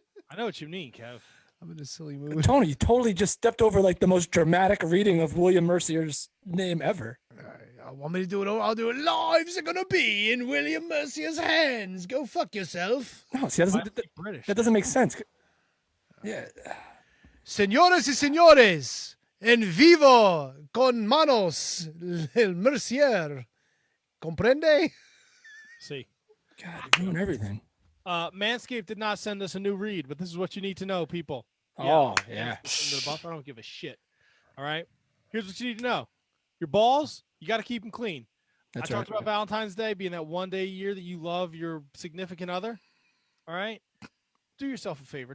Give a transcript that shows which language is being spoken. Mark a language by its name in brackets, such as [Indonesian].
[English] I know what you mean, Kev. I'm in a silly mood. Tony, you totally just stepped over like the most dramatic reading of William Mercier's name ever. Want me to do it? I'll do it. Lives are gonna be in William Mercier's hands. Go fuck yourself. No, see, that doesn't make sense. Yeah. [Spanish] Señoras y señores, en vivo con manos el Mercier. Comprende? [English] See. God, you're doing everything. Manscaped did not send us a new read, but this is what you need to know, people. Oh, yeah. Under the buff, I don't give a shit. All right? Here's what you need to know. Your balls, you got to keep them clean. That's I talked about Valentine's Day being that one day a year that you love your significant other. All right? Do yourself a favor.